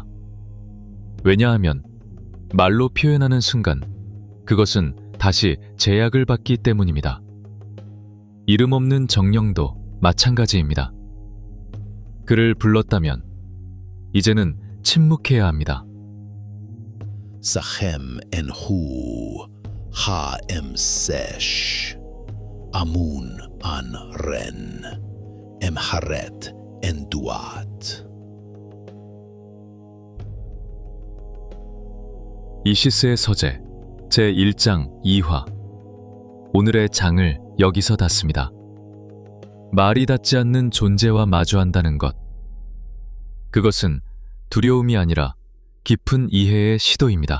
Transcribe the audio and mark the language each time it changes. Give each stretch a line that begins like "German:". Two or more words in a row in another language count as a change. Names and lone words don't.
Korean: 왜냐하면 말로 표현하는 순간 그것은 다시 제약을 받기 때문입니다. 이름 없는 정령도 마찬가지입니다. 그를 불렀다면 이제는 침묵해야 합니다.
Ancient Egyptian: Sachem en hu ha-em-sesh amun an ren em-haret en duat.
Korean: 이시스의 서재 제1장 2화. 오늘의 장을 여기서 닫습니다. 말이 닿지 않는 존재와 마주한다는 것. 그것은 두려움이 아니라 깊은 이해의 시도입니다.